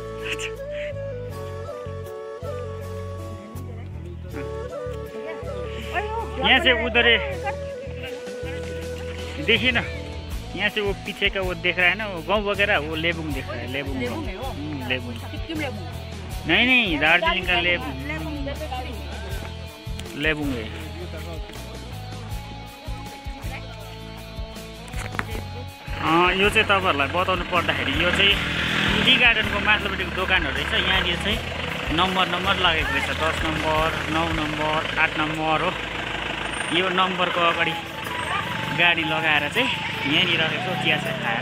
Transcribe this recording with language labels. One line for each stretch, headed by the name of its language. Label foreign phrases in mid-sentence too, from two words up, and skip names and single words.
Hindi: यहाँ से उधर देखिए ना, यहाँ से वो पीछे का वो देख रहा है ना, वो गांव वगैरह, वो लेबुंग देख रहा है। लेबुंग लेबुंग नहीं दार्जिलिंग का लेबुंग है।
Nepali: यो चाहिँ तपाईहरुलाई बताउनु पर्दाखेरि यो चाहिँ
English: tea gardenको
Nepali: माथिल्लोपट्टिको दोकानहरू रहेछ। यहाँनिर चाहिँ नम्बर लागेको रहेछ, 10 नम्बर, 9 नम्बर, 8 नम्बर हो। यो नम्बरको अगाडि गाडी लगाएर चाहिँ यहाँनिर रहेछ चिया खाएर।